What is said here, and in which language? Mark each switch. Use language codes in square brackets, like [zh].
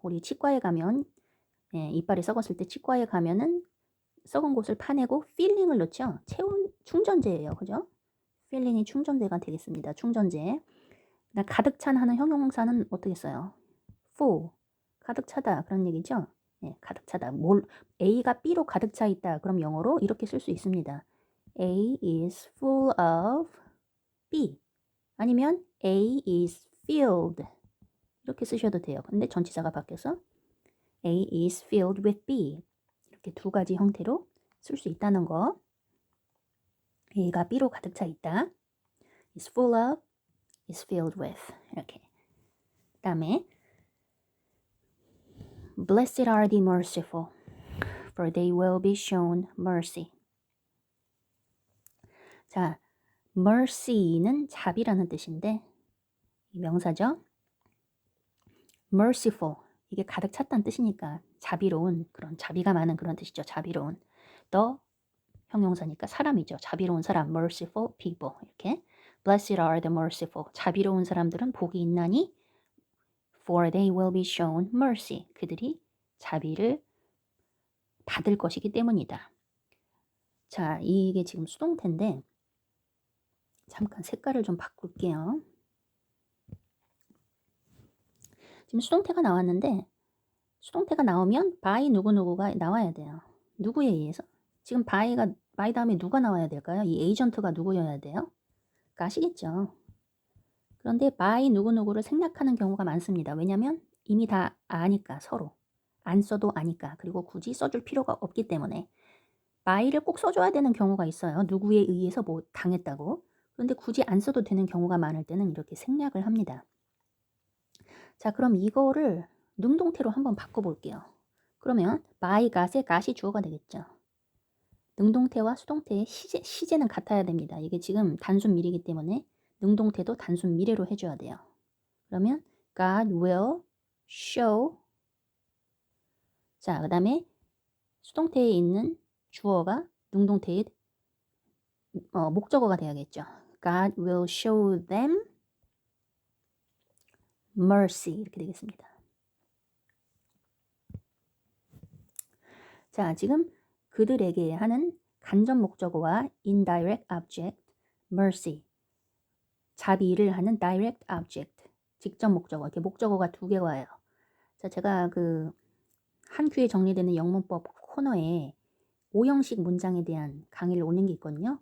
[ko] 우리 치과에 가면 이빨이 썩었을 때 치과에 가면은 썩은 곳을 파내고 filling을 넣죠. 충전재예요. 그죠? filling이 충전재가 되겠습니다. 충전재. 가득 찬 하는 형용사는 어떻게 써요? full, 가득 차다 그런 얘기죠. 네, 가득 차다. A가 B로 가득 차 있다. 그럼 영어로 이렇게 쓸 수 있습니다. [en] A is full of B. [ko] 아니면 [en] A is filled. [ko] 이렇게 쓰셔도 돼요. 근데 전치사가 바뀌어서 [en] A is filled with B. [ko] 이렇게 두 가지 형태로 쓸 수 있다는 거. A가 B로 가득 차 있다. [en] is full of, is filled with. [ko] 이렇게. 그다음에 [en] Blessed are the merciful, for they will be shown mercy. [ko] 자, mercy는 자비라는 뜻인데 이 명사죠. merciful, 이게 가득 찼다는 뜻이니까 자비로운, 그런 자비가 많은 그런 뜻이죠. 자비로운. the 형용사니까 사람이죠. 자비로운 사람, [en] merciful people. [ko] 이렇게 [en] Blessed are the merciful. [ko] 자비로운 사람들은 복이 있나니 [en] for they will be shown mercy. [ko] 그들이 자비를 받을 것이기 때문이다. 자, 이게 지금 수동태인데 잠깐 색깔을 좀 바꿀게요. 지금 수동태가 나왔는데 수동태가 나오면 by 누구누구가 나와야 돼요. 누구에 의해서? 지금 by 다음에 누가 나와야 될까요? 이 에이전트가 누구여야 돼요? 아시겠죠? 그런데 by 누구누구를 생략하는 경우가 많습니다. 왜냐면 이미 다 아니까 서로. 안 써도 아니까. 그리고 굳이 써줄 필요가 없기 때문에 by를 꼭 써줘야 되는 경우가 있어요. 누구에 의해서 뭐 당했다고. 그런데 굳이 안 써도 되는 경우가 많을 때는 이렇게 생략을 합니다. 자, 그럼 이거를 능동태로 한번 바꿔볼게요. 그러면 by got의 got이 주어가 되겠죠. 능동태와 수동태의 시제는 같아야 됩니다. 이게 지금 단순 미래이기 때문에 능동태도 단순 미래로 해줘야 돼요. 그러면 [en] God will show. [ko] 자, 그 다음에 수동태에 있는 주어가 능동태의 목적어가 돼야겠죠. [en] God will show them mercy [ko] 이렇게 되겠습니다. 자, 지금 그들에게 하는 간접 목적어와 indirect object, mercy, 자비를 하는 direct object, 직접 목적어, 이렇게 목적어가 두 개가 와요. 자, 제가 그 한 큐에 정리되는 영문법 코너에 오형식 문장에 대한 강의를 올린 게 있거든요.